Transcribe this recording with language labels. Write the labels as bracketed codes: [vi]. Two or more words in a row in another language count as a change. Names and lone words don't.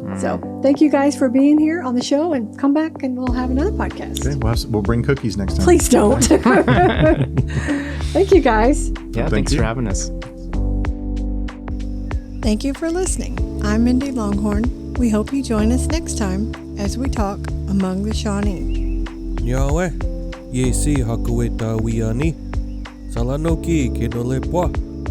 [en] So thank you guys for being here on the show, and come back and we'll have another podcast. Okay, we'll bring cookies next time. Please don't. Thank you guys. Yeah, thanks for having us. Thank you for listening. I'm Mindy Longhorn. We hope you join us next time as we talk Among the Shawnee. [sjw] Nyawe, ye si hakaweta wiani. Salanoki ke no le poa.